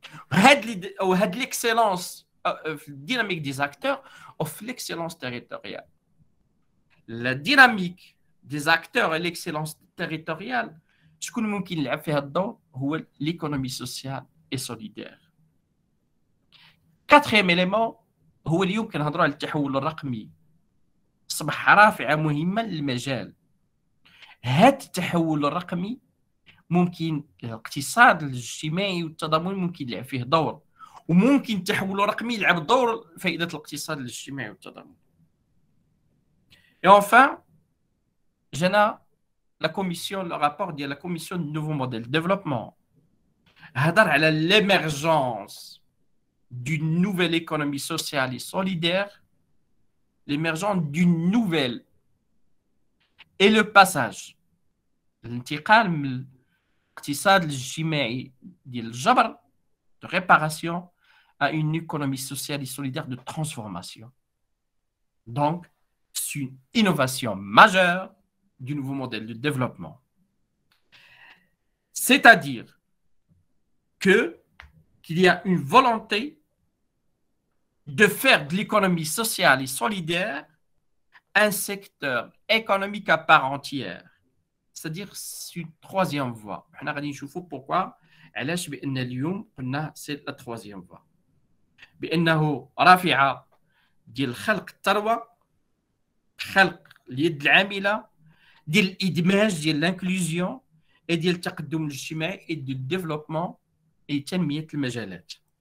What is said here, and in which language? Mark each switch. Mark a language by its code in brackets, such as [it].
[fr] Had l'excellence, dynamique des acteurs offre l'excellence territoriale. La dynamique des acteurs et l'excellence territoriale, ce que nous pouvons faire dedans, c'est l'économie sociale et solidaire. Quatrième élément, [ar] هو اليوم كنهضروا على التحول الرقمي، أصبح رافعة مهمة للمجال. هذا التحول الرقمي ممكن الاقتصاد الاجتماعي والتضامن ممكن يلعب فيه دور، وممكن التحول الرقمي يلعب دور فائدة الاقتصاد الاجتماعي والتضامن. [fr] Et enfin, جانا la commission, le rapport ديال la commission du nouveau modèle de développement [ar] هضر على [fr] l'émergence d'une nouvelle économie sociale et solidaire, l'émergence d'une nouvelle et le passage [ar] الانتقال من الاقتصاد الاجتماعي ديال الجبر [fr] de réparation à une économie sociale et solidaire de transformation. Donc, c'est une innovation majeure du nouveau modèle de développement. C'est-à-dire qu'il y a une volonté de faire de l'économie sociale et solidaire un secteur économique à part entière. C'est-à-dire c'est une troisième voie. On a نشوفوا pourquoi [ar] علاش بان اليوم قلنا [fr] سي لا troisième voie. [ar] بانه رافعه ديال خلق الثروه، خلق اليد العامله، ديال الادماج، ديال الانكلوزيون، ديال التقدم الاجتماعي [fr] et du développement et [ar] تنميه المجالات.